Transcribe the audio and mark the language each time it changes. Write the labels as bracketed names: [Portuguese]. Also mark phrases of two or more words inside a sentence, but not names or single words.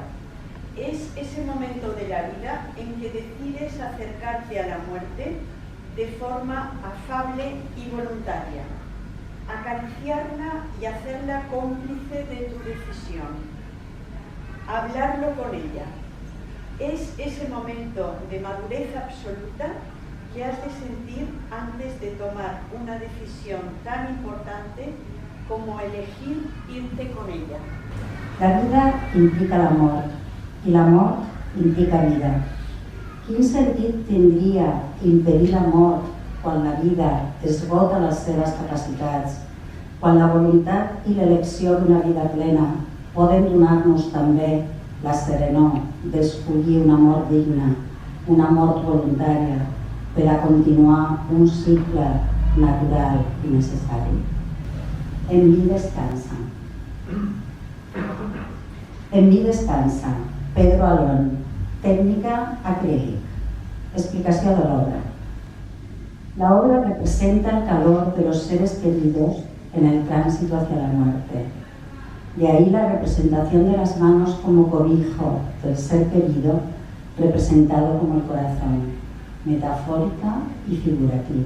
[Spanish] Es ese momento de la vida en que decides acercarte a la muerte de forma afable y voluntaria, acariciarla y hacerla cómplice de tu decisión, hablarlo con ella. Es ese momento de madurez absoluta que has de sentir antes de tomar una decisión tan importante como elegir irte con ella. [Catalan] La vida implica l'amor i l'amor implica vida. Quin sentit tindria impedir la mort quan la vida esgota les seves capacitats, quan la voluntat i l'elecció d'una vida plena poden donar-nos també la serenor d'escollir una mort digna, una mort voluntària, per a continuar un cicle natural i necessari. [Spanish] En mi descansa. En mi descansa. Pedro Alón, técnica acrílic. [Catalan] Explicació de l'obra. [Spanish] La obra representa el calor de los seres queridos en el tránsito hacia la muerte. De ahí la representación de las manos como cobijo del ser querido, representado como el corazón, metafórica y figurativa.